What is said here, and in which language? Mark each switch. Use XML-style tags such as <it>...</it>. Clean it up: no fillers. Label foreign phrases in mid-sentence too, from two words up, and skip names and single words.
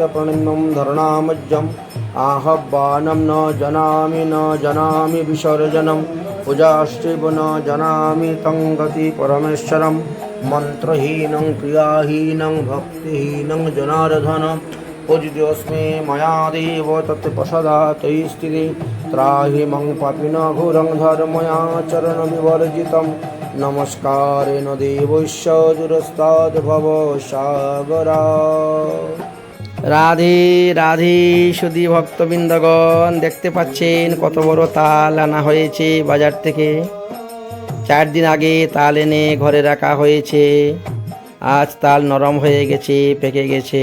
<sa>प्रणम्यं धरणामज्जम् आह्वानं न जनामि विसर्जनं पूजाश्चैव न जनामि तं गति परमेश्वरं मन्त्रहीनं क्रियाहीनं भक्तिहीनं जनार्दन पूजितोऽस्मि मया देव तत्प्रसादात् स्थितिः त्राहि मं पापिनः घोरं धर्मयाचरणविवर्जितं नमस्कारेण देवस्य दुरस्ताद् भवसागरा।</sa> <bn>রাধে রাধে সুধী ভক্তবৃন্দগণ, দেখতে পাচ্ছেন কত বড় তাল আনা হয়েছে বাজার থেকে। 4 দিন আগে তাল এনে ঘরে রাখা হয়েছে। আজ তাল নরম হয়ে গেছে, পেকে গেছে।</bn>